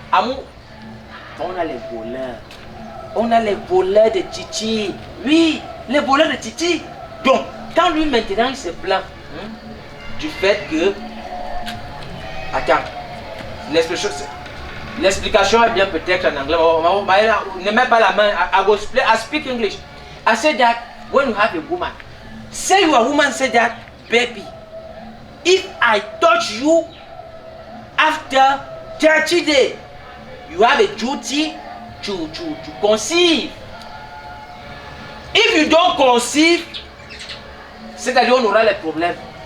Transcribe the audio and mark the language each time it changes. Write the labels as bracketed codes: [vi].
[fr] Amour, on a les voleurs de Titi. Oui, les voleurs de Titi. Donc, quand lui maintenant il se plaint du fait que... Attends, l'explication est bien peut-être en anglais. Ne mets pas la main. [en] I speak English. I said that when you have a woman, say your woman said that, baby, if I touch you after 30 days, you have a duty to conceive. If you don't conceive, [fr] c'est-à-dire on aura les problèmes.